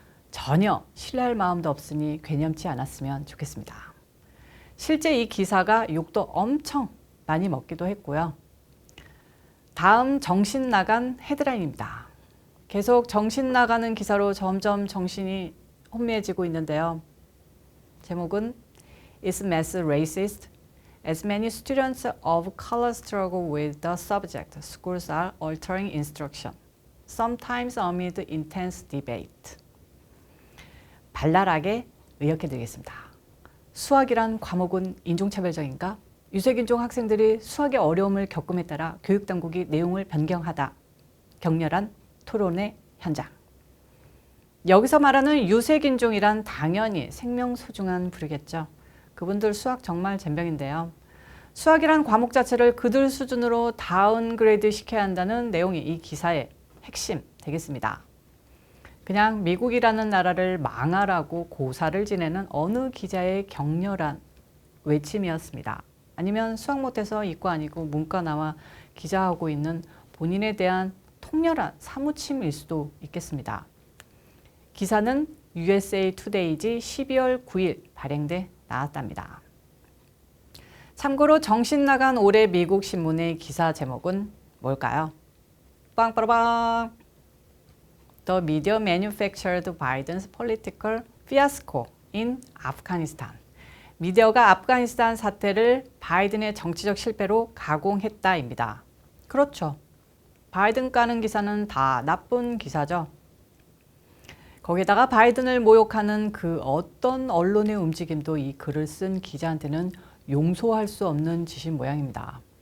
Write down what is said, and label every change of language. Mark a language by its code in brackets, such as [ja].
[ko] 전혀 신뢰할 마음도 없으니 괴념치 않았으면 좋겠습니다. 실제 이 기사가 욕도 엄청 많이 먹기도 했고요. 다음 정신 나간 헤드라인입니다. 계속 정신 나가는 기사로 점점 정신이 혼미해지고 있는데요. 제목은 [en] Is mass racist? As many students of color struggle with the subject, schools are altering instruction, sometimes amid intense debate. [ko] 발랄하게 의역해드리겠습니다. 수학이란 과목은 인종차별적인가? 유색인종 학생들이 수학의 어려움을 겪음에 따라 교육당국이 내용을 변경하다. 격렬한 토론의 현장. 여기서 말하는 유색인종이란 당연히 생명소중한 부류겠죠. 그분들 수학 정말 젬병인데요. 수학이란 과목 자체를 그들 수준으로 다운그레이드 시켜야 한다는 내용이 이 기사의 핵심 되겠습니다. 그냥 미국이라는 나라를 망하라고 고사를 지내는 어느 기자의 격렬한 외침이었습니다. 아니면 수학 못해서 이과 아니고 문과 나와 기자하고 있는 본인에 대한 통렬한 사무침일 수도 있겠습니다. 기사는 USA 투데이지 12월 9일 발행돼 나왔답니다. 참고로 정신 나간 올해 미국 신문의 기사 제목은 뭘까요? 빵빠라빵! [en] The media manufactured Biden's political fiasco in Afghanistan. [ko] 미디어가 아프가니스탄 사태를 바이든의 정치적 실패로 가공했다입니다. 그렇죠. 바이든 까는 기사는 다 나쁜 기사죠. 거기다가 바이든을 모욕하는 그 어떤 언론의 움직임도 이 글을 쓴 기자한테는 용서할 수 없는 짓인 모양입니다.